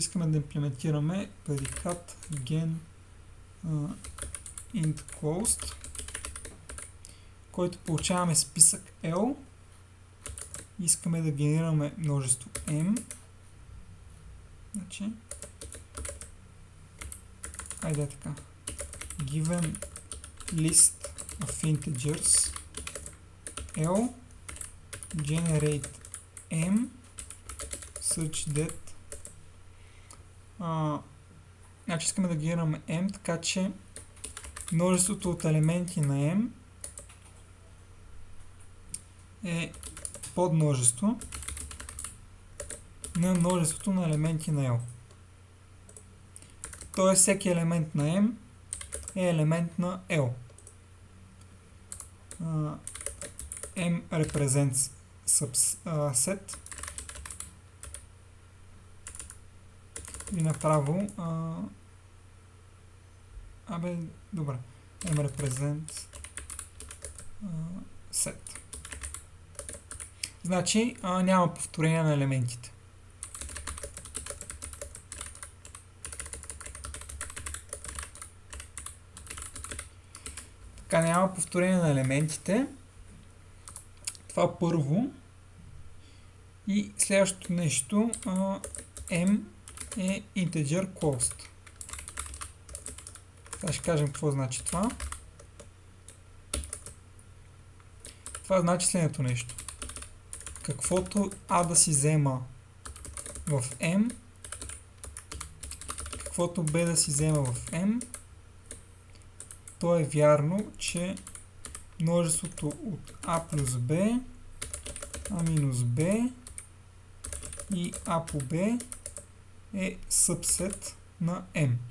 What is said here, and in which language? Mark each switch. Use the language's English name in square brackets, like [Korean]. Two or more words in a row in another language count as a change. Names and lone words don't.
[Bulgarian] Искаме да имплементираме предикат gen int closed, който получаваме списък L. Искаме да генерираме множество M. Значи, айде така. [English] Given list of integers L generate M such that [Bulgarian] значи искаме да генерираме M, така че множеството от елементи на M е подмножество на множеството на елементи на L. Тоест всеки елемент на M е елемент на L. [English] M represents subset [Bulgarian] и направо добре. [English] M represents set. [Bulgarian] Значи няма повторение на елементите. Така, няма повторение на елементите. Това първо. И следващото нещо, M е [English] integer closed. [Bulgarian] Сега ще кажем какво значи това. Това значи следното нещо. Каквото A да си взема в M, каквото B да си взема в M, то е вярно, че множеството от A плюс B, A минус B и A по B е събсет на M.